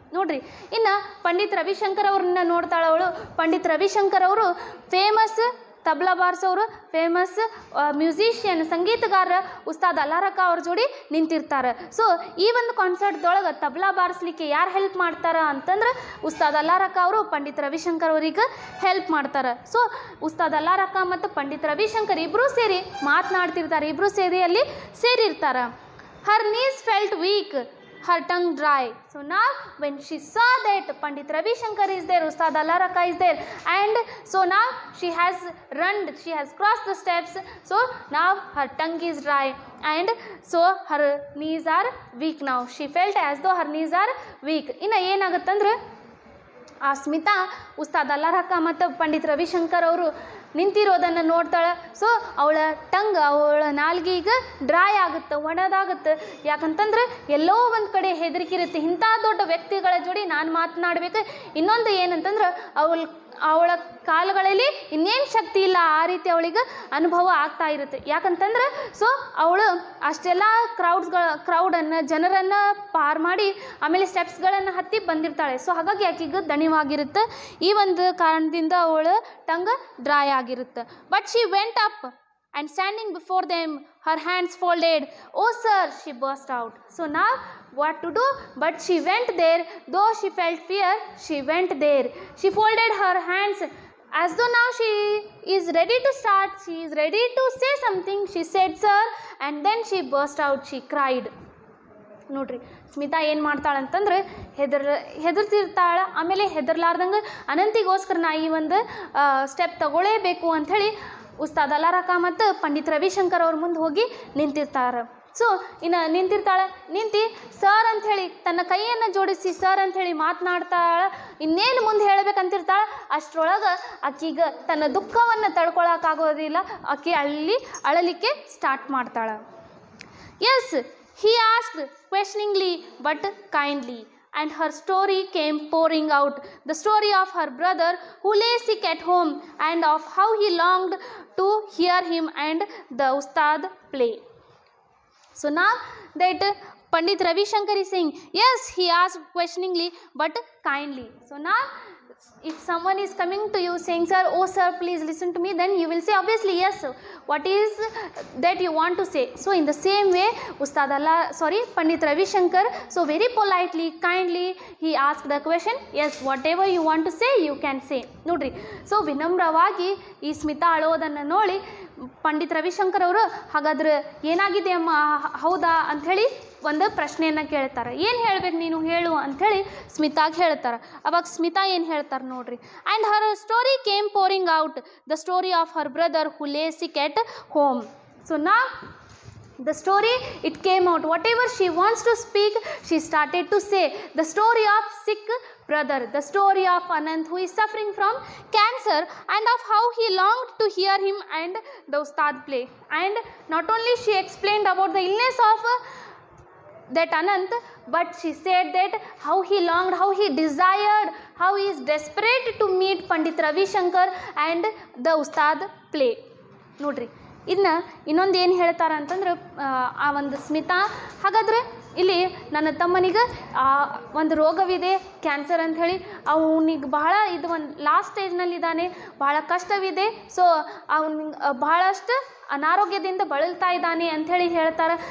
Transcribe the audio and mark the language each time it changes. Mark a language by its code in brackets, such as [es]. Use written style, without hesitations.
[kn] ನೋಡ್ರಿ, ಇನ್ನು ಪಂಡಿತ್ ರವಿಶಂಕರ್ ಅವ್ರನ್ನ ನೋಡ್ತಾಳೆ ಅವಳು. ಪಂಡಿತ್ ರವಿಶಂಕರ್ ಅವರು famous tabla ಬಾರ್ಸೋರು, famous musician, ಸಂಗೀತಗಾರ Ustad Allarakha ಅವ್ರ ಜೋಡಿ ನಿಂತಿರ್ತಾರೆ. ಸೊ ಈ ಒಂದು ಕಾನ್ಸರ್ಟ್ದೊಳಗೆ ತಬ್ಲಾ ಬಾರಿಸ್ಲಿಕ್ಕೆ ಯಾರು ಹೆಲ್ಪ್ ಮಾಡ್ತಾರೆ ಅಂತಂದ್ರೆ ಉಸ್ತಾದ್ ಅಲ್ಲಾರಕ ಅವರು ಪಂಡಿತ್ ರವಿಶಂಕರ್ ಅವ್ರಿಗೆ ಹೆಲ್ಪ್ ಮಾಡ್ತಾರೆ. ಸೊ ಉಸ್ತಾದ್ ಅಲ್ಲಾರಕ ಮತ್ತು ಪಂಡಿತ್ ರವಿಶಂಕರ್ ಇಬ್ಬರೂ ಸೇರಿ ಮಾತನಾಡ್ತಿರ್ತಾರೆ, ಇಬ್ಬರೂ ಸೇರಿ ಅಲ್ಲಿ ಸೇರಿರ್ತಾರೆ. [en] Her knees felt weak, her tongue dry. So now when she saw that Pandit Ravi Shankar is there, Ustad Al-Haraka is there, and so now she has crossed the steps. So now her tongue is dry, and so her knees are weak now. She felt as though her knees are weak. [kn] ಇನ್ನು ಏನಾಗುತ್ತಂದ್ರೆ ಆ ಸ್ಮಿತಾ ಉಸ್ತಾದ್ ಅಲ್ಲಾರಕ ಮತ್ತು ಪಂಡಿತ್ ರವಿಶಂಕರ್ ಅವರು ನಿಂತಿರೋದನ್ನು ನೋಡ್ತಾಳೆ. So ಅವಳ ನಾಲ್ಗೆ ಈಗ dry ಆಗುತ್ತೆ, ಒಣದಾಗುತ್ತೆ. ಯಾಕಂತಂದ್ರೆ ಎಲ್ಲೋ ಒಂದು ಕಡೆ ಹೆದರಿಕೆ ಇರುತ್ತೆ, ಇಂಥ ದೊಡ್ಡ ವ್ಯಕ್ತಿಗಳ ಜೋಡಿ ನಾನು ಮಾತನಾಡಬೇಕು. ಇನ್ನೊಂದು ಏನಂತಂದ್ರೆ ಅವಳ ಕಾಲುಗಳಲ್ಲಿ ಇನ್ನೇನು ಶಕ್ತಿ ಇಲ್ಲ, ಆ ರೀತಿ ಅವಳಿಗೆ ಅನುಭವ ಆಗ್ತಾ ಇರುತ್ತೆ. ಯಾಕಂತಂದ್ರೆ ಸೊ ಅವಳು ಅಷ್ಟೆಲ್ಲ ಕ್ರೌಡನ್ನು ಜನರನ್ನು ಪಾರ್ ಮಾಡಿ ಆಮೇಲೆ ಸ್ಟೆಪ್ಸ್ಗಳನ್ನು ಹತ್ತಿ ಬಂದಿರ್ತಾಳೆ. ಸೊ ಹಾಗಾಗಿ ಆಕೆಗೆ ದಣಿವಾಗಿರುತ್ತೆ. ಈ ಒಂದು ಕಾರಣದಿಂದ ಅವಳು ಟಂಗ್ ಡ್ರೈ ಆಗಿರುತ್ತೆ. [en] But she went up and standing before them, her hands folded. "Oh sir," she burst out. So now what to do? But she went there. Though she felt fear, she went there. She folded her hands as though now she is ready to start. She is ready to say something. She said, "Sir," and then she burst out. She cried. [kn] ನೋಡ್ರಿ, ಸ್ಮಿತಾ ಏನು ಮಾಡ್ತಾಳೆ ಅಂತಂದ್ರೆ ಹೆದರ್ತಿರ್ತಾಳೆ. ಆಮೇಲೆ ಹೆದರ್ಲಾರ್ದಂಗೆ ಅನಂತಿಗೋಸ್ಕರ ನಾ ಈ ಒಂದು step ತಗೊಳ್ಳೇಬೇಕು ಅಂಥೇಳಿ ಉಸ್ತಾದ್ ಅಲಾರಕ ಮತ್ತು ಪಂಡಿತ್ ರವಿಶಂಕರ್ ಅವ್ರ ಮುಂದೆ ಹೋಗಿ ನಿಂತಿರ್ತಾರೆ. ಸೊ ಇನ್ನು ನಿಂತಿರ್ತಾಳೆ. ನಿಂತು ಸರ್ ಅಂಥೇಳಿ ತನ್ನ ಕೈಯನ್ನು ಜೋಡಿಸಿ ಸರ್ ಅಂಥೇಳಿ ಮಾತನಾಡ್ತಾಳೆ. ಇನ್ನೇನು ಮುಂದೆ ಹೇಳಬೇಕಂತಿರ್ತಾಳೆ. ಅಷ್ಟರೊಳಗೆ ಆಕೆಗೆ ತನ್ನ ದುಃಖವನ್ನು ತಡ್ಕೊಳಕ್ಕಾಗೋದಿಲ್ಲ. ಆಕೆ ಅಳಲಿಕ್ಕೆ ಸ್ಟಾರ್ಟ್ ಮಾಡ್ತಾಳೆ. [en] "Yes," he asked questioningly but kindly. And her story came pouring out, the story of her brother who lay sick at home and of how he longed to hear him and the ustad play. So now that Pandit Ravi Shankar is saying, yes, he asked questioningly but kindly. So now if someone is coming to you saying, "Sir, oh sir, please listen to me," then you will say obviously, "Yes, what is that you want to say?" So in the same way Pandit Ravi Shankar, so very politely, kindly he asked the question, "Yes, whatever you want to say you can say." [kn] ನೋಡ್ರಿ, so ವಿನಮ್ರವಾಗಿ ಈ ಸ್ಮಿತಾ ಅಳೋದನ್ನು ನೋಡಿ ಪಂಡಿತ್ ರವಿಶಂಕರ್ ಅವರು, ಹಾಗಾದ್ರೆ ಏನಾಗಿದೆ ಅಮ್ಮ, ಹೌದಾ ಅಂಥೇಳಿ ಒಂದು ಪ್ರಶ್ನೆಯನ್ನು ಕೇಳ್ತಾರೆ. ಏನು ಹೇಳ್ಬೇಕು ನೀನು, ಹೇಳು ಅಂಥೇಳಿ ಸ್ಮಿತಾಗೆ ಹೇಳ್ತಾರೆ. ಅವಾಗ ಸ್ಮಿತಾ ಏನು ಹೇಳ್ತಾರೆ ನೋಡ್ರಿ. [en] "And her story came pouring out, the story of her brother who lay sick at home." So now the story, it came out. Whatever she wants to speak, she started to say. The story of sick brother, the story of Anant who is suffering from cancer, and of how he longed to hear him and the ustad play. And not only she explained about the illness of that Anant, but she said that how he longed, how he desired, how he is desperate to meet Pandit Ravi Shankar and the ustad play. [kn] ನೋಡ್ರಿ, ಇನ್ನು ಇನ್ನೊಂದು ಏನು ಹೇಳ್ತಾರೆ ಅಂತಂದ್ರೆ ಆ ಒಂದು ಸ್ಮಿತಾ, ಹಾಗಾದ್ರೆ ಇಲ್ಲಿ ನನ್ನ ತಮ್ಮನಿಗೆ ಒಂದು ರೋಗವಿದೆ, ಕ್ಯಾನ್ಸರ್ ಅಂಥೇಳಿ, ಅವನಿಗೆ ಬಹಳ ಇದು ಒಂದು ಲಾಸ್ಟ್ ಸ್ಟೇಜ್ನಲ್ಲಿದ್ದಾನೆ, ಬಹಳ ಕಷ್ಟವಿದೆ. ಸೊ ಅವನಿಗೆ ಬಹಳಷ್ಟು ಅನಾರೋಗ್ಯದಿಂದ ಬಳಲ್ತಾ ಇದ್ದಾನೆ ಅಂಥೇಳಿ ಹೇಳ್ತಾರೆ.